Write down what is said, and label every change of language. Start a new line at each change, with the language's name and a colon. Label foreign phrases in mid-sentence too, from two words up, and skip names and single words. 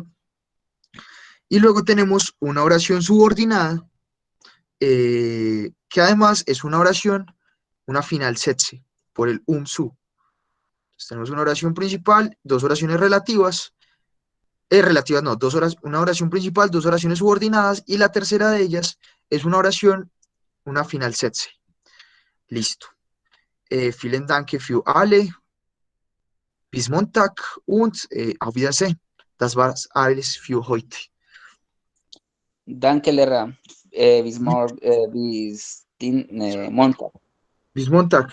Spanish: Y luego tenemos una oración subordinada, que además es una oración, una final setse, por el su. Entonces, tenemos una oración principal, dos oraciones relativas, relativas no, una oración principal, dos oraciones subordinadas, y la tercera de ellas es una oración, una final setse. Listo.
German: Vielen Dank für alle. Bis Montag und auf Wiedersehen. Das war's alles für heute. Danke, Lehrer. Montag. Bis Montag.